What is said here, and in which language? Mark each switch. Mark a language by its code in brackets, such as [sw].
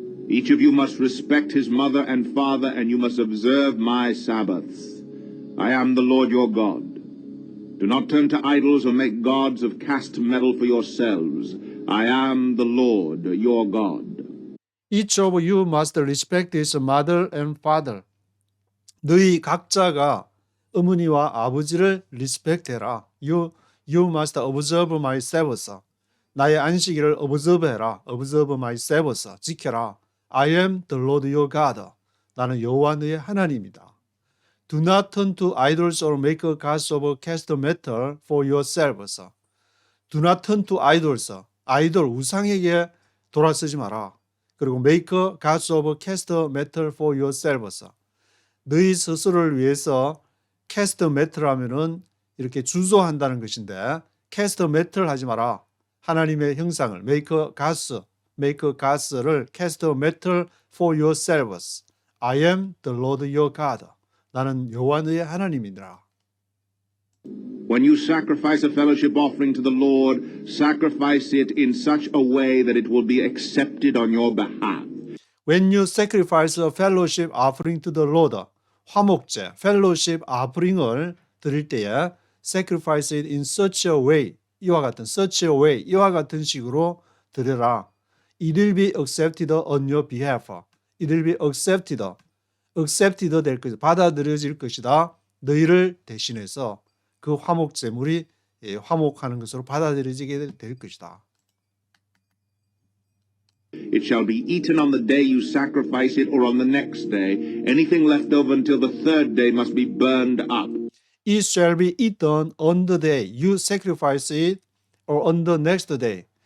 [en] Each of you must respect his mother and father, and you must observe my Sabbaths. I am the Lord your God. Do not turn to idols or make gods of cast metal for yourselves. I am the Lord your God. Each of you must respect his mother and father. [ko] 너희 각자가 어머니와 아버지를 리스펙트해라. [en] You must observe my Sabbaths. [ko] 나의 안식일을 observe해라. [en] observe my Sabbaths. [ko] 지켜라. [en] I am the Lord your God. [ko] 나는 여호와 너의 하나님이다. [en] Do not turn to idols or make gods of cast metal for yourselves. Do not turn to idols. [ko] 아이돌 우상에게 돌아서지 마라. 그리고 [en] make gods of cast metal for yourselves. [ko] 너희 스스로를 위해서 cast metal 하면은 이렇게 주소한다는 것인데, cast metal 하지 마라. 하나님의 형상을 [en] make gods, make gods를 cast a metal for yourselves. I am the Lord your God. [ko] 나는 여호와 너의 하나님이니라. [en] When you sacrifice a fellowship offering to the Lord, sacrifice it in such a way that it will be accepted on your behalf. When you sacrifice a fellowship offering to the Lord, 화목제, fellowship offering을 [ko] 드릴 때에 [en] sacrifice it in such a way, 이와 같은 such a way, [ko] 이와 같은 식으로 드려라. [en] It will be accepted on your behalf. It will be accepted. [ko] accepted 될 것이다. 받아들여질 것이다. 너희를 대신해서 그 화목 제물이 화목하는 것으로 받아들여지게 될 것이다. [en] It shall be eaten on the day you sacrifice it or on the next day. Anything left over until the third day must be burned up. It shall be eaten on the day you sacrifice it or on the next day.